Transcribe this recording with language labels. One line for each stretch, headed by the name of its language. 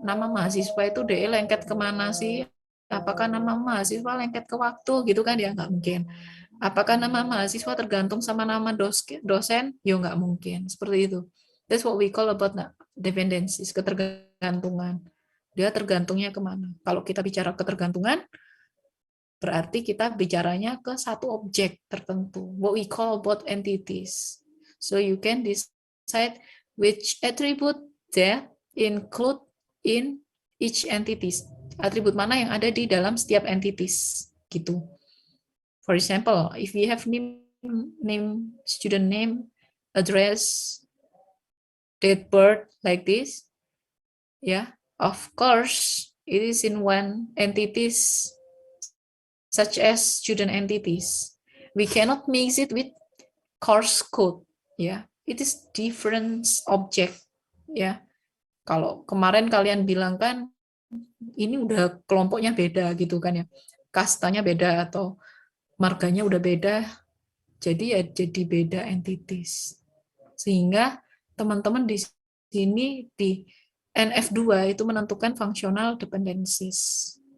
Indonesian: Nama mahasiswa itu dia lengket kemana sih? Apakah nama mahasiswa lengket ke waktu gitu kan ya? Nggak mungkin. Apakah nama mahasiswa tergantung sama nama dosen? Ya nggak mungkin. Seperti itu.
English: That's what we call about dependencies,
Indonesian: ketergantungan. Dia tergantungnya kemana? Kalau kita bicara ketergantungan, berarti kita bicaranya ke satu objek tertentu.
English: What we call about entities. So you can decide which attribute that include in each entities.
Indonesian: Atribut mana yang ada di dalam setiap entities gitu.
English: For example, if we have name, student name, address, date birth like this, yeah, of course it is in one entities such as student entities. We cannot mix it with course code, ya. It is different object, ya.
Indonesian: Kalau kemarin kalian bilang kan ini udah kelompoknya beda gitu kan ya, kastanya beda atau marganya udah beda, jadi ya jadi beda entities. Sehingga teman-teman di sini di NF2 itu menentukan functional dependencies.